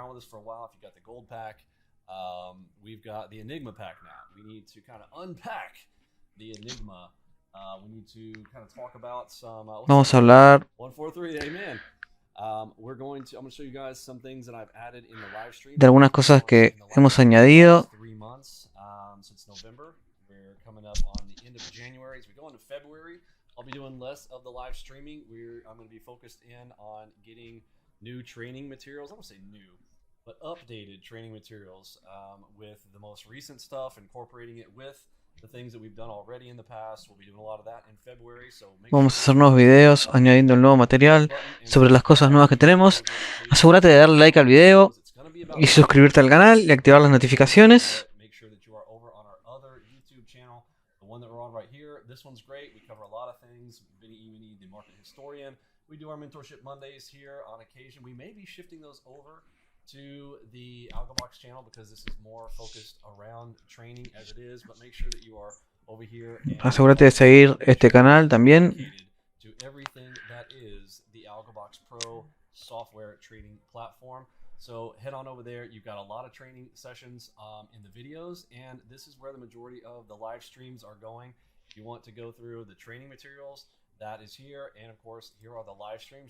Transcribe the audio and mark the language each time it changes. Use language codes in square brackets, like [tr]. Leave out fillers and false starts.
[en] For a while, if you got the gold pack, we've got the Enigma pack now. We need to kind of unpack the Enigma. We need to kind of talk about some. [es] Vamos a hablar [en] 143, amen. I'm going to show you guys some things that I've added in the live stream. [es] De algunas cosas que hemos añadido. [en] 3 months since November. We're coming up on the end of January. As we go into February, I'll be doing less of the live streaming. I'm going to be focused in on getting new training materials. I won't say new, but updated training materials with the most recent stuff, incorporating it with the things that we've done already in the past. We'll be doing a lot of that in February. So [es] vamos a hacer nuevos videos añadiendo el nuevo material sobre las cosas nuevas que tenemos. Asegúrate de darle like al video y suscribirte al canal y activar las notificaciones. [en] Make sure that you are over on our other YouTube channel, the one that we're on right here. This one's great. We cover a lot of things. Vinny Emini, the market historian. We do our Mentorship Mondays here on occasion. We may be shifting those over to the AlgoBox channel because this is more focused around training as it is, but make sure that you are over here. [es] Asegúrate de seguir este canal también. [en] To everything that is the AlgoBox Pro software trading platform. So head on over there. You've got a lot of training sessions in the videos, and this is where the majority of the live streams are going. If you want to go through the training materials, that is here, and of course here are the live streams.